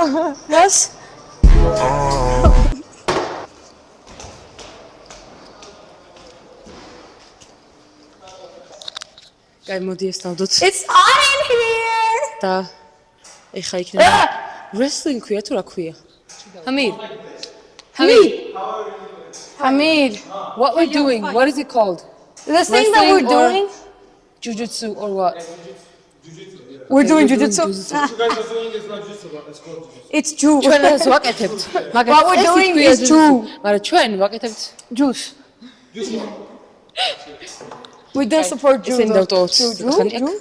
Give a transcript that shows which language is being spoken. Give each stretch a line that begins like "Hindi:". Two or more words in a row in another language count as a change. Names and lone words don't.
Georgian: რას? კაი, მოდი ეს დავდოთ.
English: It's hot in here.
Georgian: და ეხა იქნება wrestling ქვია თუ რა ქვია? Hamir. Hamid,
English: What we're doing? What is it called? the thing that we're Wrestling or- doing, Jiu-jitsu or what? we're doing jiu-jitsu. You guys are doing it's not just about it's called jiu-jitsu. It's Jew.
Georgian: ჩვენ ეს ვაკეთებთ. მაგრამ
English: What we're
Georgian: ეს
English: doing
Georgian: ქვია
English: is jiu-jitsu. Jew.
Georgian: მაგრამ ჩვენ ვაკეთებთ
English: Jews. We don't support Jews.
Georgian: ესენი დავტოვოთ. ხანი აქ.